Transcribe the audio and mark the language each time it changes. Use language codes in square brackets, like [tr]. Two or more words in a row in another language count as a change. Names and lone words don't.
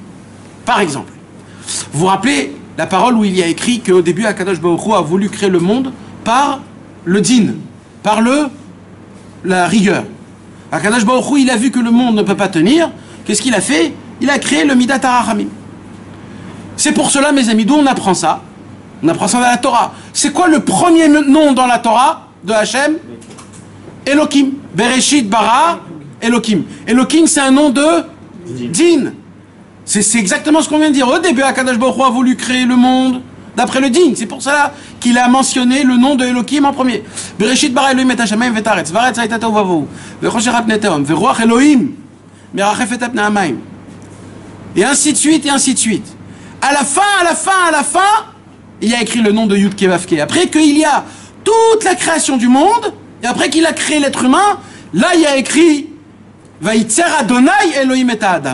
[fr] Par exemple, vous vous rappelez la parole où il y a écrit qu'au début, [he] הקדוש ברוך הוא [fr] a voulu créer le monde par le din, par la rigueur. [he] הקדוש ברוך הוא, [fr] il a vu que le monde ne peut pas tenir. Qu'est-ce qu'il a fait? Il a créé le [he] מידת הרחמים. [fr] C'est pour cela, mes amis, d'où on apprend ça? On apprend ça dans la Torah. C'est quoi le premier nom dans la Torah de Hachem? [he] Elohim. בראשית ברא אלוהים. [fr] Elohim, c'est un nom de din. C'est exactement ce qu'on vient de dire. Au début, [he] הקדוש ברוך הוא [fr] a voulu créer le monde d'après le din. C'est pour cela qu'il a mentionné le nom de Elohim en premier. [he] בראשית ברא אלוהים את השמים ואת הארץ. והארץ היתה תוהו ובוהו. וחושך על פני תהום. ורוח אלוהים מרחפת את פני המים. [fr] Et ainsi de suite, et ainsi de suite. À la fin, il y a écrit le nom de Yud-Kevavke. Après qu'il y a toute la création du monde, et après qu'il a créé l'être humain, là il y a écrit [he] וייצר אדוני אלוהים את אדם.